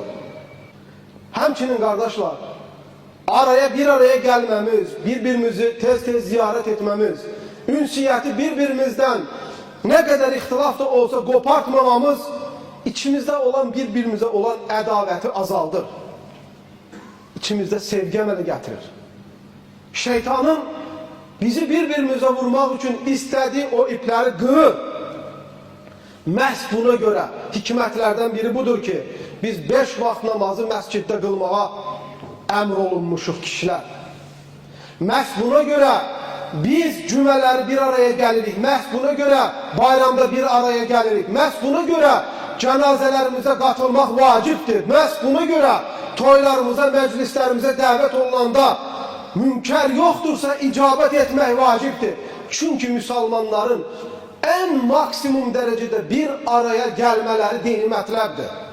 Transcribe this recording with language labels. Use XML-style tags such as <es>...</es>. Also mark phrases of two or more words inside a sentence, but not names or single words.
<tr>Həmçinin kardeşler, bir araya gelmemiz, birbirimizi tez tez ziyaret etmemiz, ünsiyeti birbirimizden ne kadar ihtilaf da olsa kopartmamamız, içimizde olan birbirimize olan ədavəti azaldır.</tr> <az>İçimizde sevgi əmələ gətirir.</az> <tr>Şeytanın bizi birbirimize vurmak için istediği o ipleri qırır.</tr> <az>Məhz buna göre hikmətlərdən biri budur ki, biz 5 vaxt namazı məsciddə qılmağa əmr olunmuşuq kişilər. Məhz buna göre biz cümələri bir araya gəlirik. Məhz buna göre bayramda bir araya gəlirik. Məhz buna göre cənazələrimizə qatılmaq vacibdir. Məhz buna göre toylarımıza, məclislərimizə dəvət olunanda münker yoktursa icabet etmək vacibdir.</az> <tr>Çünkü Müslümanların en maksimum derecede bir araya gelmeleri dini mətləbdir.</tr>